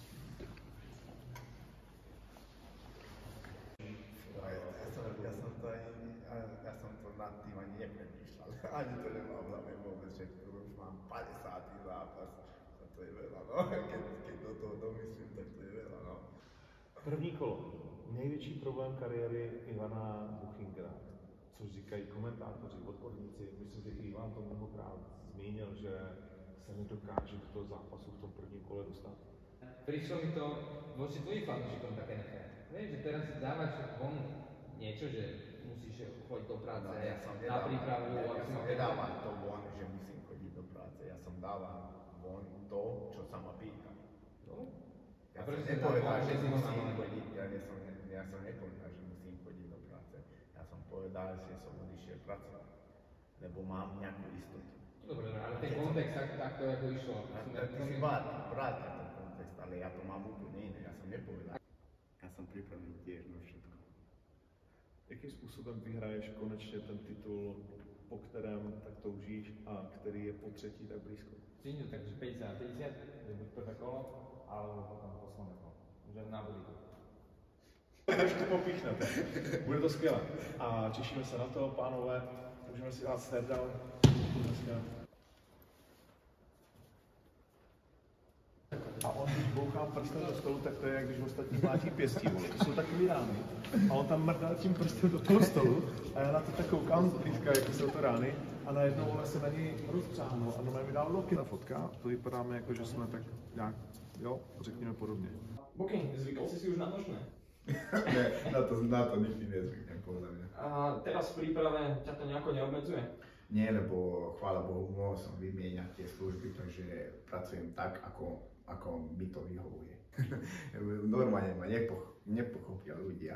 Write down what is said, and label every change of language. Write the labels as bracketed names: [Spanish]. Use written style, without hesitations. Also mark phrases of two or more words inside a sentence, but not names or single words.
[Slovak] Ja som to nad tým ani nepremýšľal. Ani to nemám v hlave vôbec, že už mám 50. zápas. To je veľa, no. Keď do toho domyslím, tak to je veľa, no. [Czech] První kolo. Největší problém kariéry Ivana Buchingera, což říkají komentátoři, odborníci. Myslím, že i Ivan to mnohokrát zmínil, že se nedokáže do toho zápasu v tom prvním kole dostat. [Slovak] Prišlo mi to voči tvojim fanúšikom také nefér. Vieš, že teraz si dávaš von niečo, že musíš chodiť do práce, na prípravu. Ja som nedával to von, že musím chodiť do práce. Ja som dával von to, čo sa ma pýta. No? Ja A prečo som si nepovedal, dal že von, musím že si chodiť, ja som nepovedal, že musím chodiť do práce. Ja som povedal, že som odišiel pracovať, lebo mám nejakú istotu. Dobre, ale ten kontext takto ako išlo. Ty si vrát ten kontext, ale ja to mám úplne iné, ja som nepovedal. Ja som pripravený tiež na všetko. [Czech] Jakým způsobem vyhraješ konečně ten titul, po kterém tak toužíš a který je po třetí tak blízko? [Slovak] Čiže takže 50 na 50, že buď prvé kolo, alebo potom posledné kolo. Že na budíku. [Czech] Až to popíchnete. Bude to skvělé. A těšíme se na to, pánové. Můžeme si dát [English] step down. [Czech] A on, když bouchá prstem do stolu, tak to je, jak když ostatní mlátí pěstí, vole. To jsou takový rány. A on tam mrdá tím prstem do toho stolu a já na to tak koukám zblízka, jak jsou to rány. A najednou ona se na něj rozpřáhnou a normálně mi dal loky. Ta fotka, to vypadáme jako, že jsme tak nějak, jo, řekněme podobně. [Slovak] Booking, zvykol si už na nočné? Ne, na to nikdy nezvyknem, podľa mňa. A teraz v príprave ťa to nejako neobmedzuje? Nie, lebo chvála Bohu, mohol som vymieňať tie služby, takže pracujem tak, ako mi to vyhovuje. Normálne ma nepochopia ľudia.